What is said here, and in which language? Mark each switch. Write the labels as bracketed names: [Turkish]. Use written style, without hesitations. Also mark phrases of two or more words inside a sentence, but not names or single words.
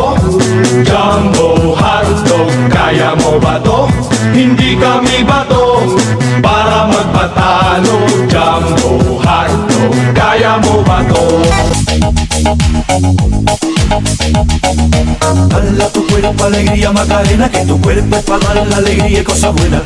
[English] Jumbo hotdog, [Filipino] kaya mo ba to? Hindi kami bato para magpatalo. [English] Jumbo hotdog, [Filipino] kaya mo ba to? [Spanish] Dala tu cuerpo alegría Macarena, que tu cuerpo es para dar la alegría y cosas buenas.